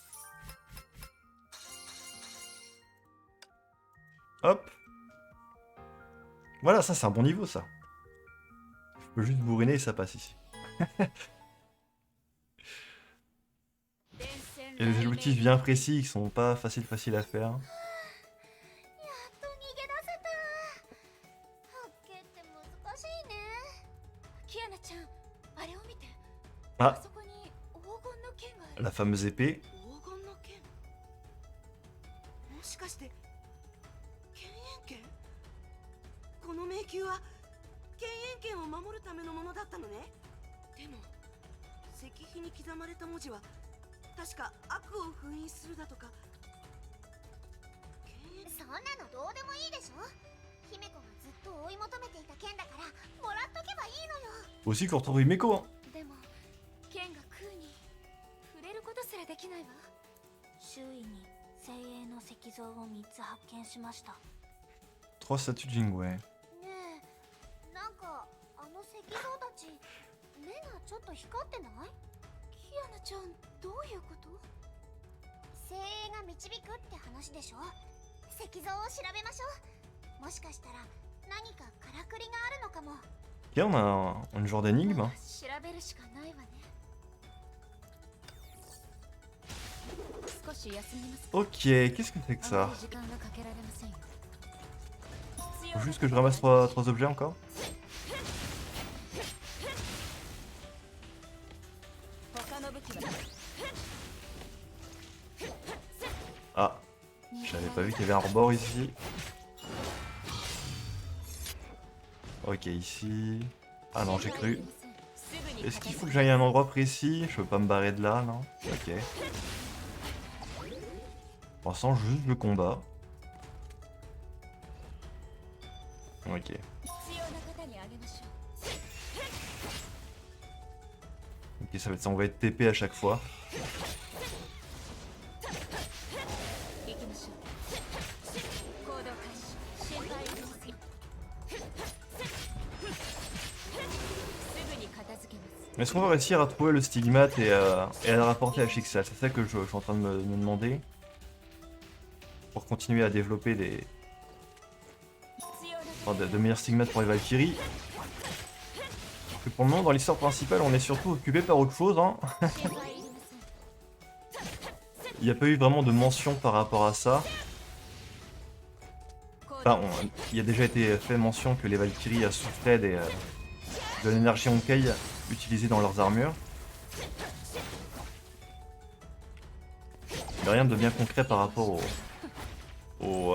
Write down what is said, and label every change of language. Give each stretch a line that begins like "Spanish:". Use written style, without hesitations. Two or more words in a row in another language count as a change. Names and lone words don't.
French: Hop. Voilà, ça c'est un bon niveau ça. Je peux juste bourriner et ça passe ici. Il y a des objectifs bien précis qui sont pas faciles à faire.
Japanese: やっと逃げ出せた。発見って難しいね。キアナちゃんあれを見て
French: Ah,
Japanese: そこに黄金の剣がある
French: la fameuse épée.
Japanese: 黄金の剣もしかして剣炎剣この迷宮は剣炎剣を守るためのものだったのね。でも石碑に刻まれた文字は確か悪を封印するだとか。そんなのどうでもいいでしょ。姫子がずっと追い求めていた剣だからもらっとけばいいのよ。
French: Aussi qu'on retrouve Himeko, hein.
Japanese: でも剣が空に触れることすらできないわ周囲に精鋭の石像を3つ発見しました。
French: 3 statues de Jingwei.
Japanese: ねえ、なんかあの石像たち目がちょっと光ってない？キアナちゃんどういうこと？精鋭が導くって話でしょ。石像を調べましょう。もしかしたら何かからくりがあるのかも。
French: Ok, on a un genre d'énigme.
Japanese: ま
French: hein.
Japanese: あ調べるしかないわね少し休みますか
French: Ok, qu'est-ce que c'est que
Japanese: あま
French: ça?
Japanese: り時間がかけられませんよ
French: Faut juste que je ramasse 3 objets encore.
Japanese: 他の武器は
French: Ah, j'avais pas vu qu'il y avait un rebord ici. Ok, ici. Ah non, j'ai cru. Est-ce qu'il faut que j'aille à un endroit précis? Je peux pas me barrer de là, non? Ok. Pour l'instant, juste le combat. Ok.
Japanese: 必要な方にあげましょ
French: Ok, ça va être ça, on va être TP à chaque fois.
Japanese: う行きましょう行動開始心配いりませんすぐに片付けます
French: Est-ce qu'on va réussir à trouver le stigmate et à le rapporter à Chixal? C'est ça que je suis en train de me demander. Pour continuer à développer des...
Japanese: 必要な
French: enfin, de meilleurs stigmates pour les Valkyries. Parce que pour le moment, dans l'histoire principale, on est surtout occupé par autre chose. Hein.
Japanese: 心配いりません
French: Il n'y a pas eu vraiment de mention par rapport à ça.
Japanese: 行
French: Enfin,
Japanese: 動
French: il y a déjà été fait mention que les Valkyries souffraient de l'énergie Honkai utilisée dans leurs armures. Mais rien de bien concret par rapport au